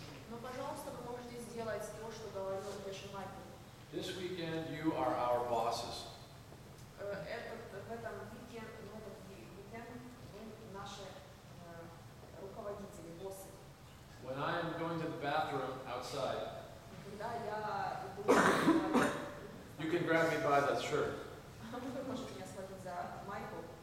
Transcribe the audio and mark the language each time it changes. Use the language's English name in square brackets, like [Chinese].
[Russian] Но, пожалуйста, вы можете сделать то, что говорил Дэши Майкл. [English] This weekend, you are our bosses. [Russian] В этом уикенд вы наши руководители, боссы. [English] When I am going to the bathroom outside, [Russian] Когда я иду в туалет, [English] you can grab me by the shirt [Russian] вы можете меня схватить за майку